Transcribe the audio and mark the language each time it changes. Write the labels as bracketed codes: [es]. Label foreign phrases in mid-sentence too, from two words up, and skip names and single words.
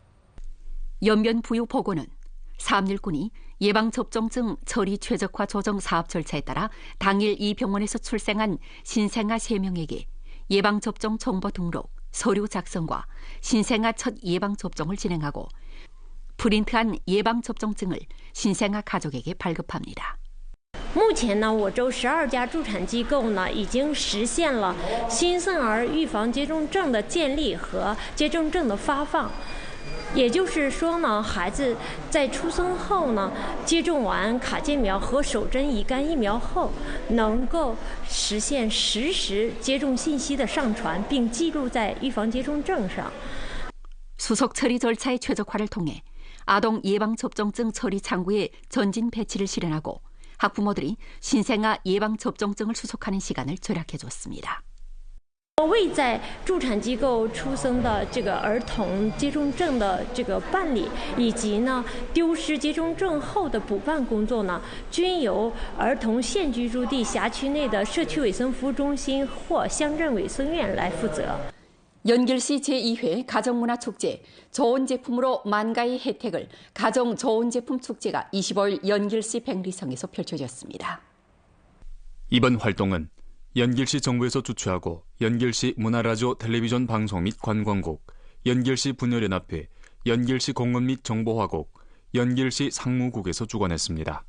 [ko] 연변부유보고는 삼일군이 예방접종증 처리 최적화 조정 사업 절차에 따라 당일 이 병원에서 출생한 신생아 3명에게 예방접종 정보 등록, 서류 작성과 신생아 첫 예방접종을 진행하고 프린트한 예방접종증을 신생아 가족에게 발급합니다. [zh] 目前呢，我州12家助产机构呢，已经实现了新生儿预防接种证的建立和接种证的发放。也就是说呢，孩子在出生后呢，接种完卡介苗和首针乙肝疫苗后，能够实现实时接种信息的上传，并记录在预防接种证上。 [ko] 수속 처리 절차의 최적화를 통해 아동 예방접종증 처리 창구의 전진 배치를 실현하고 학부모들이 신생아 예방접종증을 수속하는 시간을 절약해줬습니다. [zh] 为在助产机构出生的这个儿童接种证的这个办理，以及呢丢失接种证后的补办工作呢，均由儿童现居住地辖区内的社区卫生服务中心或乡镇卫生院来负责。 [ko] 연길시 제2회 가정문화축제 좋은 제품으로 만가의 혜택을 가정 좋은 제품 축제가 25일 연길시 백리성에서 펼쳐졌습니다. 이번 활동은 연길시 정부에서 주최하고 연길시 문화라디오 텔레비전 방송 및 관광국, 연길시 분열연합회, 연길시 공원 및 정보화국, 연길시 상무국에서 주관했습니다.